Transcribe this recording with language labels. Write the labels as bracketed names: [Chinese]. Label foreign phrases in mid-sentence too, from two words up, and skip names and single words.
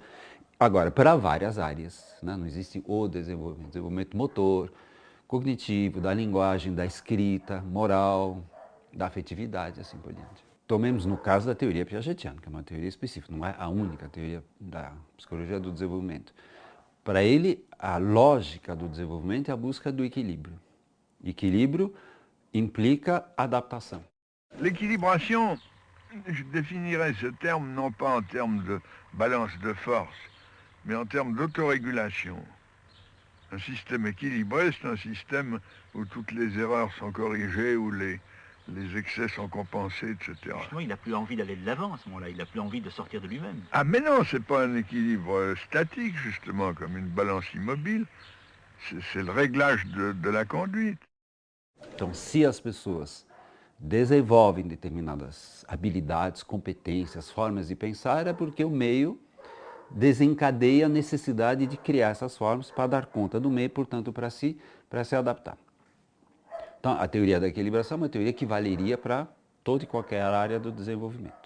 [Portuguese] Agora, para várias áreas, né? Não existe o desenvolvimento motor, cognitivo, da linguagem, da escrita, moral, da afetividade, assim por diante. Tomemos no caso da teoria piagetiana, que é uma teoria específica, não é a única teoria da psicologia do desenvolvimento. Para ele, a lógica do desenvolvimento é a busca do equilíbrio. Equilíbrio implica adaptação. [French] L'équilibration, je définirais ce terme non pas en termes de balance de force, mais en termes d'autorégulation. Un système équilibré, c'est un système où toutes les erreurs sont corrigées, où les excès sont compensés, etc. Justement, il n'a plus envie d'aller de l'avant à ce moment-là, il n'a plus envie de sortir de lui-même. Ah mais non, c'est pas un équilibre statique, justement, comme une balance immobile. C'est le réglage de la conduite. [Portuguese] Então, se as pessoas desenvolvem determinadas habilidades, competências, formas de pensar, é porque o meio desencadeia a necessidade de criar essas formas para dar conta do meio, portanto, para se adaptar. Então, a teoria da equilibração é uma teoria que valeria para toda e qualquer área do desenvolvimento.